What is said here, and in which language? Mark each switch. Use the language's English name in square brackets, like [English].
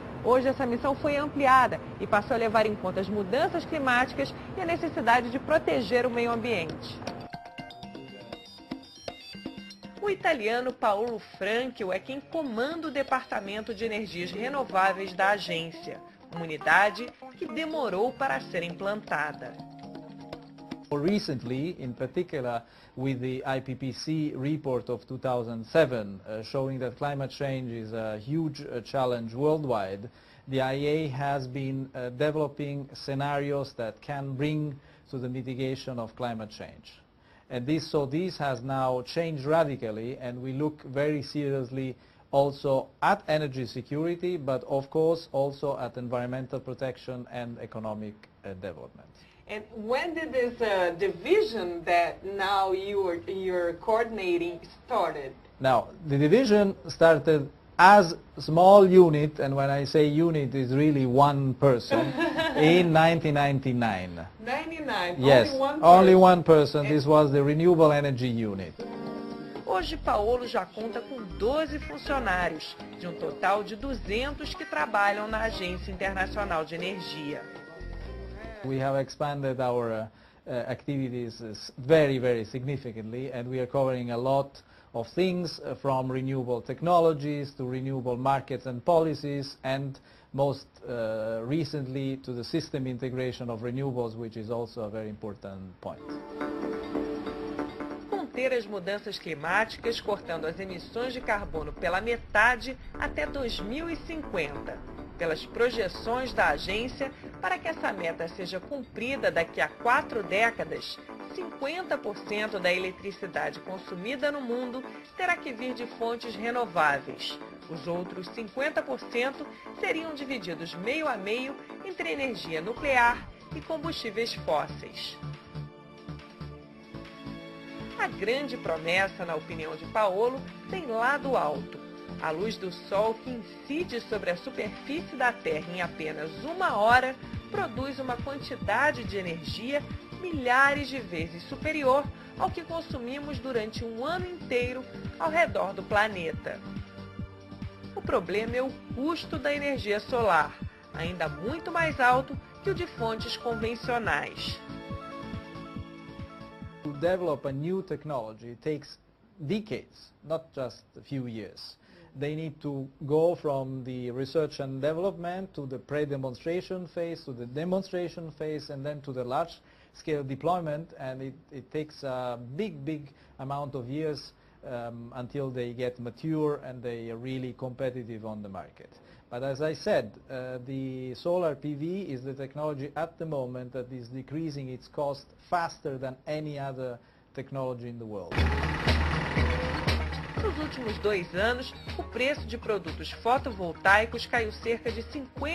[Portuguese] Hoje essa missão foi ampliada e passou a levar em conta as mudanças climáticas e a necessidade de proteger o meio ambiente. O italiano Paolo Franchio é quem comanda o Departamento de Energias Renováveis da agência, uma unidade que demorou para ser implantada. [English] Recently, in particular, with the IPCC report of 2007 showing that climate change is a huge challenge worldwide, the IEA has been developing scenarios that can bring to the mitigation of climate change. And this has now changed radically, and we look very seriously also at energy security, but of course also at environmental protection and economic development. And when did this division that now you're coordinating started? Now, the division started as a small unit, and when I say unit, it's really one person, in 1999. 99, yes, only one person. This was the Renewable Energy Unit. [Portuguese] Hoje, Paolo já conta com 12 funcionários, de um total de 200 que trabalham na Agência Internacional de Energia. [English] We have expanded our activities very, very significantly, and we are covering a lot of things from renewable technologies to renewable markets and policies, and most recently to the system integration of renewables, which is also a very important point. [Portuguese] Conter as mudanças climáticas, cortando as emissões de carbono pela metade até 2050. Pelas projeções da agência, para que essa meta seja cumprida daqui a 4 décadas, 50% da eletricidade consumida no mundo terá que vir de fontes renováveis. Os outros 50% seriam divididos meio a meio entre energia nuclear e combustíveis fósseis. A grande promessa, na opinião de Paolo, tem lado alto. A luz do Sol, que incide sobre a superfície da Terra em apenas 1 hora, produz uma quantidade de energia milhares de vezes superior ao que consumimos durante um ano inteiro ao redor do planeta. O problema é o custo da energia solar, ainda muito mais alto que o de fontes convencionais. [English] To develop a new technology takes decades, not just a few years. They need to go from the research and development to the pre-demonstration phase, to the demonstration phase, and then to the large-scale deployment, and it takes a big amount of years until they get mature and they are really competitive on the market. But as I said, the solar PV is the technology at the moment that is decreasing its cost faster than any other technology in the world. [Portuguese] Nos últimos 2 anos, o preço de produtos fotovoltaicos caiu cerca de 50%.